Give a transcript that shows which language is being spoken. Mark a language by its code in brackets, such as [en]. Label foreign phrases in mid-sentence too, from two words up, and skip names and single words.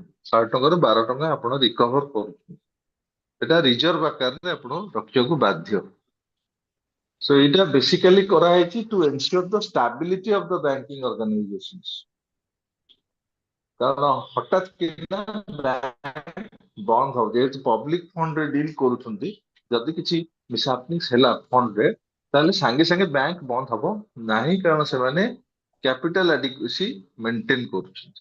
[or] 100 ଟଙ୍କାରୁ 12 ଟଙ୍କା ଆପଣ ରିକଭର କରୁଛନ୍ତି, ଏଟା ରିଜର୍ଭ ଆକାରରେ ଆପଣ ରଖିବାକୁ ବାଧ୍ୟ। [en] So [or] ଏଇଟା ବେସିକାଲି କରାହେଇଛି [en] to ensure the stability of the banking organizations. [or] କାରଣ ହଠାତ୍ କିନା ବନ୍ଦ ହବ, ଯେହେତୁ ପବ୍ଲିକ ଫଣ୍ଡରେ ଡିଲ୍ କରୁଛନ୍ତି, ଯଦି କିଛି ମିସହାପନିଙ୍ଗ ହେଲା ଫଣ୍ଡରେ ତାହେଲେ ସାଙ୍ଗେ ସାଙ୍ଗେ ବ୍ୟାଙ୍କ ବନ୍ଦ ହବ ନାହିଁ, କାରଣ ସେମାନେ [en] capital adequacy [or] ମେଣ୍ଟେନ କରୁଛନ୍ତି।